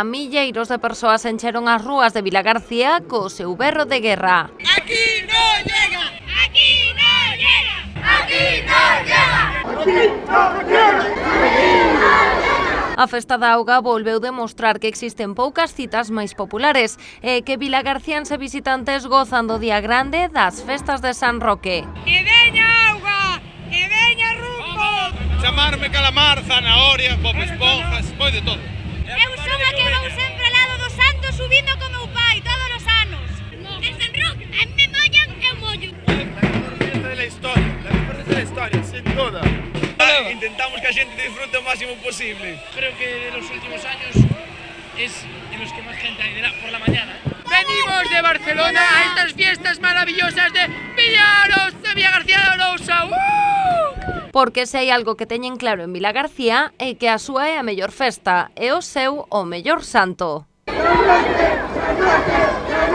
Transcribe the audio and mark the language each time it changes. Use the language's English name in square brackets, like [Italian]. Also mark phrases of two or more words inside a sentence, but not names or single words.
[Galician] Milleiros de persoas encheron as rúas de Vilagarcía co seu berro de guerra. [Spanish] ¡Aquí no llega! ¡Aquí no llega! ¡Aquí no llega! ¡Aquí no llega! [Galician] A Festa da Auga volveu demostrar que existen poucas citas máis populares e que vilagarciáns e visitantes gozan do día grande das festas de San Roque. ¡Que veña auga! ¡Que veña rumbo! Chamarme calamar, zanahoria, pop esponjas, foi de todo. Eu son a que vou sempre ao lado do santo subindo co meu pai todos os anos. De San Roque, a mí me mollan, eu mollo. [Spanish] La mejor fiesta de la historia, sin duda. [Galician] Intentamos que a gente disfrute o máximo posible. [Spanish] Creo que de los últimos años es de los que más gente hay por la mañana. Venimos de Barcelona a estas fiestas maravillosas de Villaros, de Villagarcía de Arousa. [Galician] Porque se hai algo que teñen claro en Vilagarcía é que a súa é a mellor festa e o seu o mellor santo.